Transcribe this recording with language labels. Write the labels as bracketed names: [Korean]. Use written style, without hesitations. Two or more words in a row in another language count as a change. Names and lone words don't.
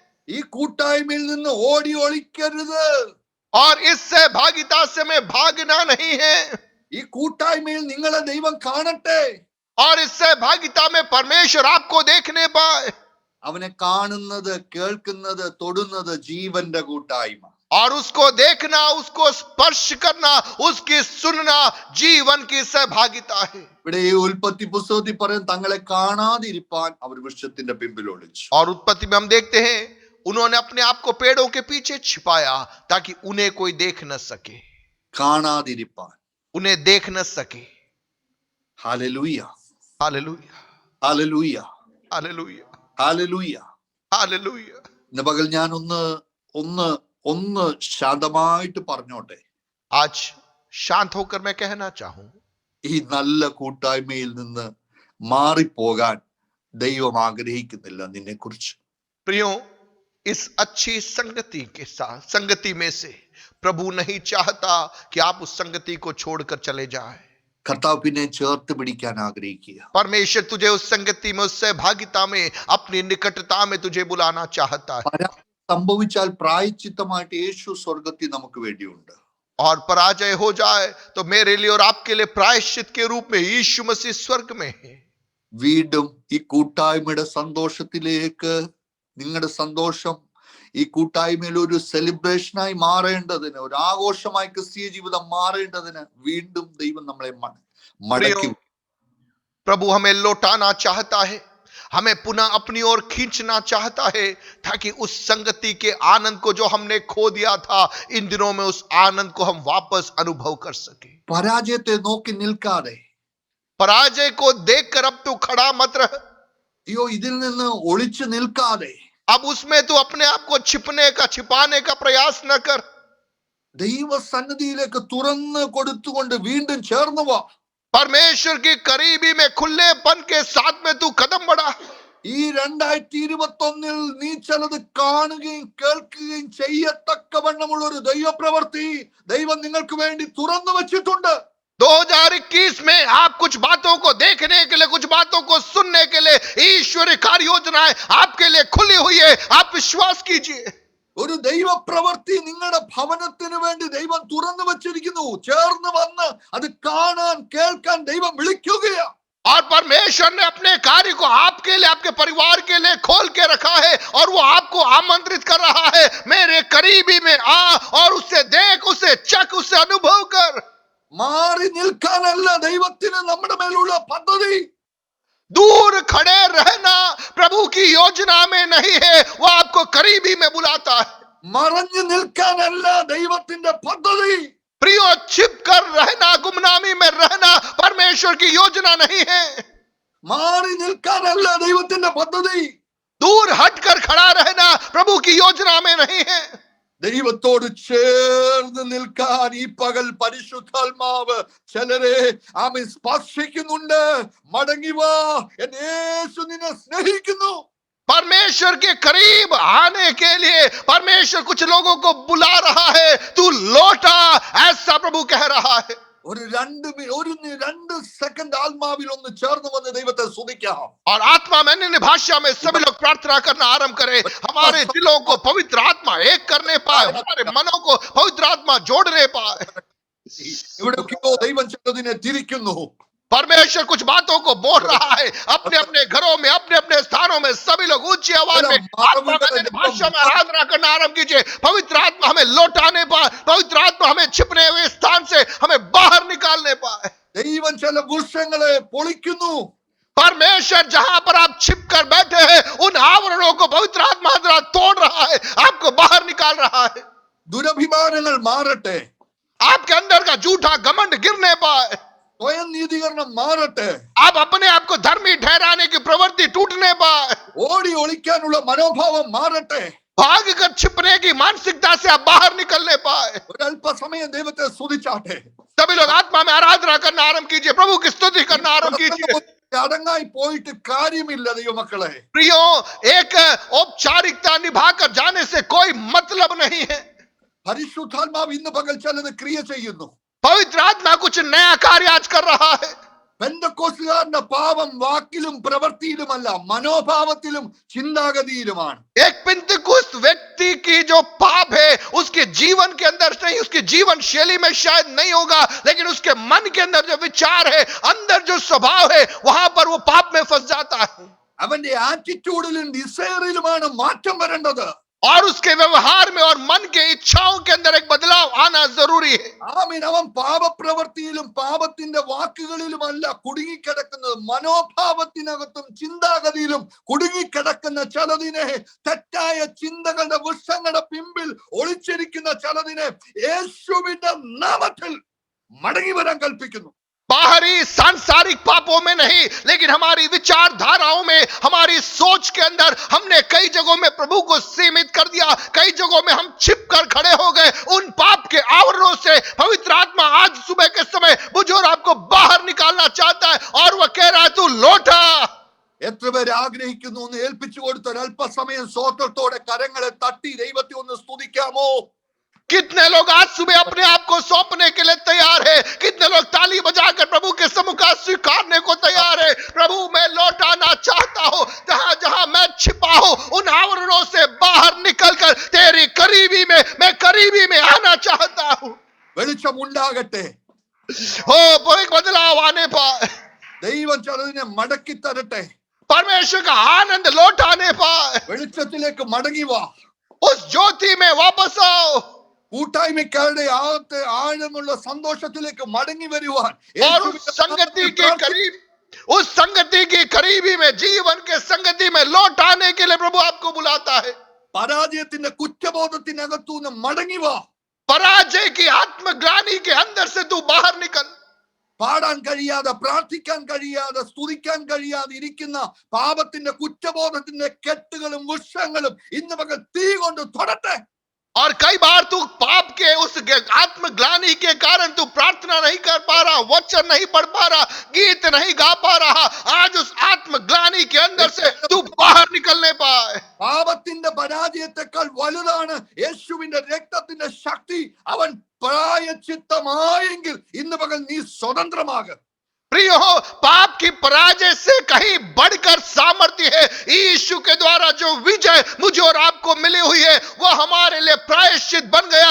[Malayalam] ഈ കൂട്ടായ്മയിൽ നിന്ന് ഓടി ഒളിക്കരുത്. [Hindi] और इस सहभागिता से हमें भागना नहीं है, [Malayalam] ഈ കൂട്ടായ്മയിൽ നിങ്ങളെ ദൈവം കാണട്ടെ. [Hindi] और इस सहभागिता में परमेश्वर आपको देखने पाए, [Malayalam] അവനെ കാണുന്നത്, കേൾക്കുന്നത്, തൊടുന്നത് ജീവന്റെ കൂട്ടായ്മ. [Hindi] और उसको देखना, उसको स्पर्श करना, उसकी सुनना जीवन की सहभागिता है. [Malayalam] ഇവിടെ ഈ ഉൽപ്പത്തി പുസ്തകത്തിൽ പറയും തങ്ങളെ കാണാതിരിപ്പാൻ അവർ വൃക്ഷത്തിന്റെ പിമ്പിൽ ഒളിച്ചു. [Hindi] और उत्पत्ति में हम देखते हैं उन्होंने अपने आप को पेड़ों के पीछे छिपाया ताकि उन्हें कोई देख न सके, [Malayalam] കാണാതിരിപ്പാൻ. [Hindi] उन्हें देख न सके. [Malayalam] ഹല്ലേലൂയ, [Hindi] हालेलुया, [Malayalam] ഹല്ലേലൂയ, [Hindi] हालेलुया, [Malayalam] ഹല്ലേലൂയ. [Hindi] हालेलुया. [Malayalam] ഇന്ന് പകൽ ഞാൻ ഒന്ന് ശാന്തമായിട്ട് പറഞ്ഞോട്ടെ. [Hindi] आज शांत होकर मैं कहना चाहूं, [Malayalam] ഈ നല്ല കൂട്ടായ്മയിൽ നിന്ന് മാറിപ്പോകാൻ ദൈവം ആഗ്രഹിക്കുന്നില്ല നിന്നെ കുറിച്ച്. [Hindi] प्रियो, इस अच्छी संगति के साथ, संगति में से प्रभु नहीं चाहता कि आप उस संगति को छोड़कर चले जाएं. [Malayalam] കർത്താവ് പിന്നെ ചേർത്ത് പിടിക്കാൻ ആഗ്രഹിക്കുക. [Hindi] परमेश्वर तुझे उस संगति में, उस सहभागिता में, अपनी निकटता में तुझे बुलाना चाहता है. [Malayalam] പരാജയം സംഭവിച്ചാൽ പ്രായശ്ചിത്തമായിട്ട് യേശു സ്വർഗത്തിൽ നമുക്ക് വേണ്ടിയുണ്ട്. [Hindi] और पराजय हो जाए तो मेरे लिए और आपके लिए प्रायश्चित के रूप में यीशु मसीह स्वर्ग में है. [Malayalam] വീണ്ടും ഈ കൂട്ടായ്മയുടെ സന്തോഷത്തിലേക്ക്, നിങ്ങളുടെ സന്തോഷം ഈ കൂട്ടായ്മയിൽ ഒരു സെലിബ്രേഷനായി മാറേണ്ടതിന്, ഒരു ആഘോഷമായി ക്രിസ്തീയ ജീവിതം മാറേണ്ടതിന് വീണ്ടും ദൈവം നമ്മളെ മടക്കി. [Hindi] प्रभु हमें लौटाना चाहता है, हमें पुनः अपनी ओर खींचना चाहता है, ताकि उस संगति के आनंद को जो हमने खो दिया था, इन दिनों में उस आनंद को हम वापस अनुभव कर सके. [Malayalam] പരാജയത്തെ നോക്കി നിൽക്കാതെ, [Hindi] पराजय को देखकर अब तू खड़ा मत रह. [Malayalam] അയ്യോ ഇതിൽ നിന്ന് ഒളിച്ചു നിൽക്കാതെ, [Hindi] अब उसमें तू अपने आप को छिपाने का प्रयास न कर. [Malayalam] ദൈവ സന്നിധിയിലേക്ക് തുറന്ന് കൊടുത്തുകൊണ്ട് വീണ്ടും ചേർന്നു വാ. [Hindi] परमेश्वर की करीबी में खुलेपन के साथ में तू कदम बढ़ा. [Malayalam] ഈ 2021 നീ ചിലത് കാണുകയും കേൾക്കുകയും ചെയ്യത്തക്കവണ്ണമുള്ള ഒരു ദൈവപ്രവൃത്തി ദൈവം നിങ്ങൾക്ക് വേണ്ടി തുറന്നു വെച്ചിട്ടുണ്ട്. [Hindi] 2021 में आप कुछ बातों को देखने के लिए, कुछ बातों को सुनने के लिए ईश्वरीय कार्य योजनाएं आपके लिए खुली हुई है. आप विश्वास कीजिए. [Malayalam] ഒരു ദൈവപ്രവൃത്തി നിങ്ങളുടെ ഭവനത്തിന് വേണ്ടി ദൈവം തുറന്നു വെച്ചിരിക്കുന്നു. ചേർന്ന് വന്ന് അത് കാണാൻ, കേൾക്കാൻ ദൈവം വിളിക്കുകയാണ്. [Hindi] और परमेश्वर ने अपने कार्य को आपके लिए, आपके परिवार के लिए खोल के रखा है, और वो आपको आमंत्रित कर रहा है, मेरे करीबी में आ और उसे देख, उसे चख, उसे अनुभव कर. [Malayalam] മാറി നിൽക്കാനല്ല ദൈവത്തിന് നമ്മുടെ മേലുള്ള പദ്ധതി. [Hindi] दूर खड़े रहना प्रभु की योजना में नहीं है, वो आपको करीबी में बुलाता है. [Malayalam] മറഞ്ഞു നിൽക്കാനല്ല ദൈവത്തിന്റെ പദ്ധതി. [Hindi] प्रियो, छिप कर रहना, गुमनामी में रहना परमेश्वर की योजना नहीं है. [Malayalam] മാറി നിൽക്കാനല്ല ദൈവത്തിന്റെ പദ്ധതി. [Hindi] दूर हटकर खड़ा रहना प्रभु की योजना में नहीं है. [Malayalam] ദൈവത്തോട് ചേർന്ന് നിൽക്കാൻ ഈ പകൽ പരിശുദ്ധാത്മാവ് ചിലരെ ആമേൻ സ്പർശിക്കുന്നുണ്ട്. മടങ്ങി വാ, എന്റെ യേശു നിന്നെ സ്നേഹിക്കുന്നു. [Hindi] परमेश्वर के करीब आने के लिए परमेश्वर कुछ लोगों को बुला रहा है. तू लौटा, ऐसा प्रभु कह रहा है. [Malayalam] ഒരു 2 സെക്കൻഡ് ആത്മാവിൽ ഒന്ന് ചേർന്ന് വന്ന് ദൈവത്തെ സ്തുതിക്കാം. [Hindi] और आत्मा में, अन्य भाषा में सभी लोग प्रार्थना करना आरंभ करें. हमारे दिलों को पवित्र आत्मा एक करने पाए, हमारे मनों को पवित्र आत्मा जोड़ने पाए. [Malayalam] ഇവിടെ ദൈവം ചിലതിനെ തിരിക്കുന്നു. [Hindi] परमेश्वर कुछ बातों को बोल रहा है. अपने अपने घरों में, अपने अपने स्थानों में सभी लोग ऊंची आवाज में आत्मा में, अन्य भाषा में आराधना करना आरंभ कीजिए. पवित्र आत्मा हमें लौटाने पाए, पवित्र आत्मा हमें छिपने हुए स्थान से हमें बाहर निकालने पाए. [Malayalam] ദൈവം ചില വൃക്ഷങ്ങളെ പൊളിക്കുന്നു. [Hindi] परमेश्वर जहां पर आप छिप कर बैठे हैं, उन आवरणों को पवित्र आत्मा द्वारा तोड़ रहा है, आपको बाहर निकाल रहा है. [Malayalam] ദുരഭിമാനങ്ങൾ മാറട്ടെ. [Hindi] आपके अंदर का झूठा घमंड गिरने पाए. [Malayalam] സ്വയം നീതീകരണം മാറട്ടെ. [Hindi] आप अपने आप को धर्मी ठहराने की प्रवृत्ति टूटने पाए. [Malayalam] ഓടി ഒളിക്കാനുള്ള മനോഭാവം മാറട്ടെ. [Hindi] भाग कर छिपने की मानसिकता से आप बाहर निकलने पाए. [Malayalam] ഒരല്പസമയം ദൈവത്തെ സ്തുതിച്ചാട്ടെ. [Hindi] सभी लोग आत्मा में आराधना करना आरंभ कीजिए, प्रभु की स्तुति करना आरंभ कीजिए. [Malayalam] അടങ്ങായി പോയിട്ട് കാര്യമില്ല ദൈവമക്കളെ. [Hindi] प्रियो, एक औपचारिकता निभाकर जाने से कोई मतलब नहीं है. [Malayalam] പരിശുദ്ധാത്മാവ് ഇന്ന് പകൽ ചിലത് ക്രിയ ചെയ്യുന്നു. [Hindi] पवित्र आत्मा कुछ नया कार्य आज कर रहा है. [Malayalam] പെന്തക്കോസ്തുകാർ സാധാരണ പാപം വാക്കിലും പ്രവൃത്തിയിലുമല്ല, മനോഭാവത്തിലും ചിന്താഗതിയിലുമാണ്. [Hindi] एक पिंतकुस्त व्यक्ति की जो पाप है उसके जीवन के अंदर नहीं, उसके जीवन शैली में शायद नहीं होगा, लेकिन उसके मन के अंदर जो विचार है, अंदर जो स्वभाव है, वहां पर वो पाप में फंस जाता है. [Malayalam] അവന്റെ ആറ്റിറ്റ്യൂഡിലും ഡിസയറിലുമാണ് മാറ്റം വരേണ്ടത്. [Hindi] और उसके व्यवहार में और मन के इच्छाओं के अंदर एक बदलाव आना जरूरी है. [Malayalam] ആമീൻ. അവൻ പാപപ്രവൃത്തിയിലും പാപത്തിന്റെ വാക്കുകളിലുമല്ല കുടുങ്ങിക്കിടക്കുന്നത്, മനോഭാവത്തിനകത്തും ചിന്താഗതിയിലും കുടുങ്ങിക്കിടക്കുന്ന ചിലതിനെ, തെറ്റായ ചിന്തകളുടെ വൃക്ഷങ്ങളുടെ പിമ്പിൽ ഒളിച്ചിരിക്കുന്ന ചിലതിനെ യേശുവിന്റെ നാമത്തിൽ മടങ്ങി വരാൻ കൽപ്പിക്കുന്നു. [Hindi] बाहरी सांसारिक पापों में नहीं, लेकिन हमारी विचारधाराओं में, हमारी सोच के अंदर हमने कई जगहों में प्रभु को सीमित कर दिया, कई जगहों में हम छिप कर खड़े हो गए. उन पाप के आवरणों से पवित्र आत्मा आज सुबह के समय मुझे और आपको बाहर निकालना चाहता है, और वह कह रहा है तू लौटा. [Malayalam] എത്ര പേര് ആഗ്രഹിക്കുന്നു ഒന്ന് ഏൽപ്പിച്ചു കൊടുത്ത ഒരല്പസമയം സ്വോത്രത്തോടെ കരങ്ങളെ തട്ടി ദൈവത്തെ ഒന്ന് സ്തുതിക്കാമോ? [Hindi] कितने लोग आज सुबह अपने आप को सौंपने के लिए तैयार है? कितने लोग ताली बजाकर प्रभु के सम्मुख स्वीकारने को तैयार है? प्रभु मैं लौटाना चाहता हूं, जहां जहां मैं छिपा हूं उन आवरणों से बाहर निकलकर तेरी करीबी में, मैं करीबी में आना चाहता हूं. [Malayalam] വെളിച്ചം ഉണ്ടാകട്ടെ. [Hindi] हो एक बदलाव आने पर, [Malayalam] ദൈവം ചിലതിനെ മടക്കി തരട്ടെ. [Hindi] परमेश्वर का आनंद लौटाने पर, [Malayalam] വെളിച്ചത്തിലേക്ക് മടങ്ങി വാ. [Hindi] उस ज्योति में वापस आओ. [Malayalam] കൂട്ടായ്മക്കാരുടെ ആകത്തെ ആഴമുള്ള സന്തോഷത്തിലേക്ക് മടങ്ങി വരുവാൻ, [Hindi] और उस संगति के करीब, उस संगति की करीबी में, जीवन के संगति में लौट आने के लिए प्रभु आपको बुलाता है. [Malayalam] പരാജയത്തിന്റെ കുറ്റബോധത്തിനകത്തുനിന്ന് മടങ്ങി വാ. [Hindi] पराजय की आत्मग्लानि के अंदर से तू बाहर निकल. [Malayalam] പാടാൻ കഴിയാതെ, പ്രാർത്ഥിക്കാൻ കഴിയാതെ, സ്തുതിക്കാൻ കഴിയാതെ ഇരിക്കുന്ന പാപത്തിന്റെ കുറ്റബോധത്തിന്റെ കെട്ടുകളും വൃക്ഷങ്ങളും ഇന്ന് പകൽ തീ കൊണ്ട് തൊടട്ടെ. [Hindi] और कई बार तू पाप के उस आत्मग्लानि के कारण तू प्रार्थना नहीं कर पा रहा, वचन नहीं पढ़ पा रहा, गीत नहीं गा पा रहा. आज उस आत्मग्लानि के अंदर से तू बाहर निकलने पाए. [Malayalam] പാപത്തിന്റെ പരാജയത്തെക്കാൾ വലുതാണ് യേശുവിന്റെ രക്തത്തിന്റെ ശക്തി. അവൻ പ്രായച്ചിത്തമായെങ്കിൽ ഇന്ന് പകൽ നീ സ്വതന്ത്രമാകും. [Hindi] प्रिय हो, पाप की पराजय से कहीं बढ़कर सामर्थ्य है. यीशु के द्वारा जो विजय मुझे और आपको मिली हुई है, वह हमारे लिए प्रायश्चित बन गया.